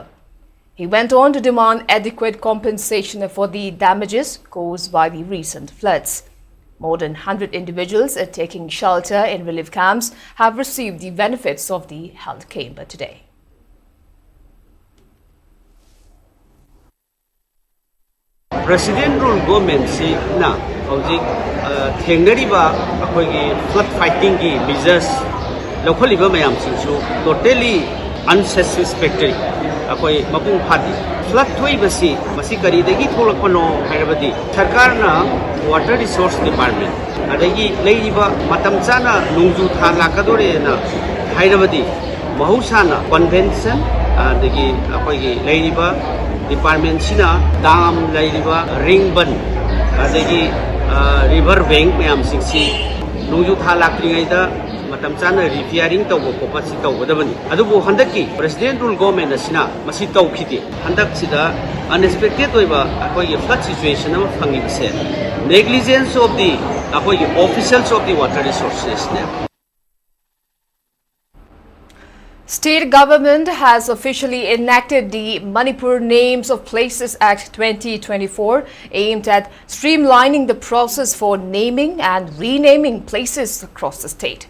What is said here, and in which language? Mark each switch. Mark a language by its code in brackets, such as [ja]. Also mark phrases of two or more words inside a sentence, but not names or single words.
[en] He went on to demand adequate compensation for the damages caused by the recent floods. More than 100 individuals taking shelter in relief camps have received the benefits of the health camp today. President rule government [mni] si na hojik thengnariba akhoi [en] flood fighting [mni] gi measures lokholiba mayam singsu [en] totally unsatisfactory [mni] akhoi mapung phadi flood thoibasi masi kari dagi tholakpano hairabadi sarkar na [en] water resource department [mni] adagi leiba matam chana nungju tha lakadore na hairabadi mahusana convention adagi akhoi gi leiba department sina dam laiba ringbun adagi [en] river bank [mni] mayam singsi nungju tha lakringai da matam chana repairing tawbo kopasi tawbadabani adubu handaki [en] president rule government [mni] asina masi tawkhidi handak sida unexpected oiba akoi [en] flood situation [mni] am phangi bise [en] negligence of the [mni] akoi [en] officials of the water resources [mni] ne. [en] State government has officially enacted the Manipur Names of Places Act 2024, aimed at streamlining the process for naming and renaming places across the state.